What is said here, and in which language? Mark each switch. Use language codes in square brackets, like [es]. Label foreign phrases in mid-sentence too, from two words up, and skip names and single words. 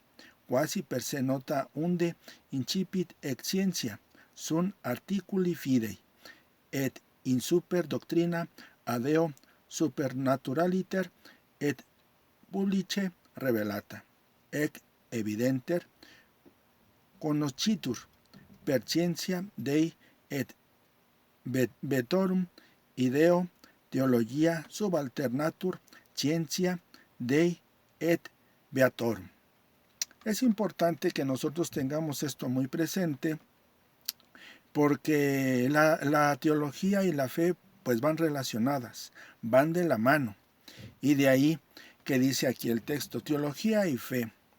[la] quasi per se nota unde incipit ex scientia, sunt articuli fidei, et in super doctrina adeo supernaturaliter et publice revelata, ec evidenter conocitur per scientia Dei et vetorum ideo teologia subalternatur scientia Dei et beatorum. [es] Es importante que nosotros tengamos esto muy presente porque la teología y la fe pues van relacionadas, van de la mano. Y de ahí que dice aquí el texto, teología y fe.